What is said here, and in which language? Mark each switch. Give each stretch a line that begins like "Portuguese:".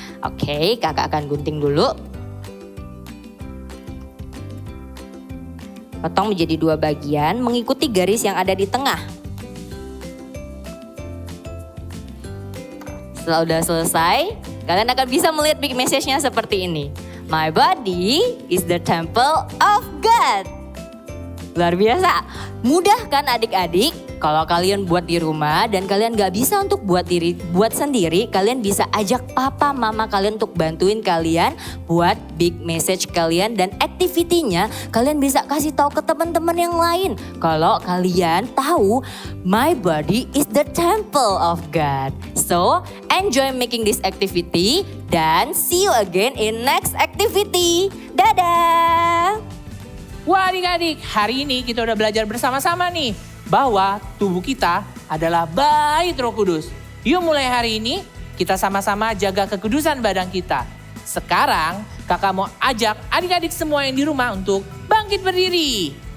Indonesian: Oke, kakak akan gunting dulu. Potong menjadi 2 bagian mengikuti garis yang ada di tengah. Setelah udah selesai, kalian akan bisa melihat
English: big message-
Indonesian: nya seperti ini.
English: My body is the temple of God.
Indonesian: Luar biasa. Mudah kan adik-adik? Kalau kalian buat di rumah dan kalian gak bisa untuk buat sendiri, kalian bisa ajak papa mama kalian untuk bantuin kalian buat
English: big message
Indonesian: kalian, dan activity-nya kalian bisa kasih tahu ke teman-teman yang lain. Kalau kalian tahu
English: my body is the temple of God. So, enjoy making this activity dan see you again in next activity.
Indonesian: Dadah! Wah adik-adik, hari ini kita udah belajar bersama-sama nih bahwa tubuh kita adalah bait Roh Kudus. Yuk mulai hari ini kita sama-sama jaga kekudusan badan kita. Sekarang kakak mau ajak adik-adik semua yang di rumah untuk bangkit berdiri.